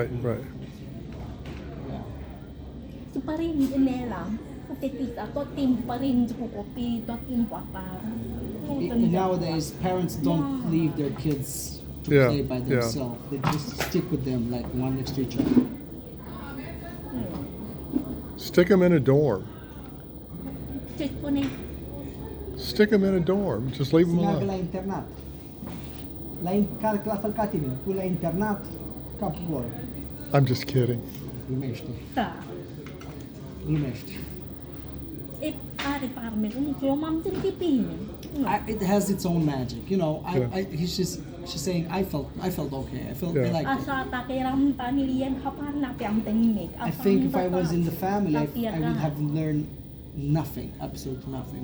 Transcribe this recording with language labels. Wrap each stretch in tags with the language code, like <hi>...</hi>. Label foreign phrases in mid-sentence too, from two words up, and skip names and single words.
<en>Nowadays, parents don't leave their kids to play by themselves. They just stick with them like one next to each other. Stick them in a dorm. Stick them in a dorm. Just leave them alone.</en> <ro>La internat. La fel ca tine. Tu la internat, capul gol.</ro> <en>I'm just kidding.</en> <ro>Glumește.</ro> <en>It has its own magic, she's saying I felt okay. I felt I liked it. I think if I was in the family, I would have learned nothing, absolutely nothing.</en>